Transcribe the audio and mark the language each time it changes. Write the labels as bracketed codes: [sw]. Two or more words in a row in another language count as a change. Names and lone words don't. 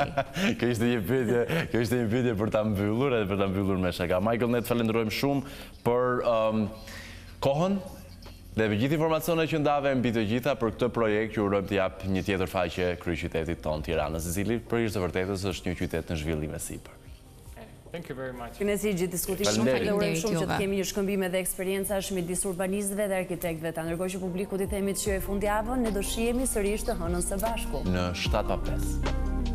[sq] Kjo ishte një pyetje për ta mbyllur edhe për ta mbyllur me shaka. Michael, ne të falenderojmë shumë për kohën dhe për gjithë informacionet që ndave mbi të gjitha për këtë projekt që urojmë të jap një tjetër faqe kryeqytetit tonë Tiranës, i cili për hir të vërtetës është një qytet në zhvillim e sipër. [en] Thank you very much. [sq] Kënaqësi gjithë diskutimin shumë, falenderojmë shumë që të kemi një shkëmbim edhe eksperiencash midis urbanistëve dhe arkitektëve. Ndërkohë që publiku i themi të shijojë fundjavën, ne do shihemi sërish të hënën së bashku. Në 7:05.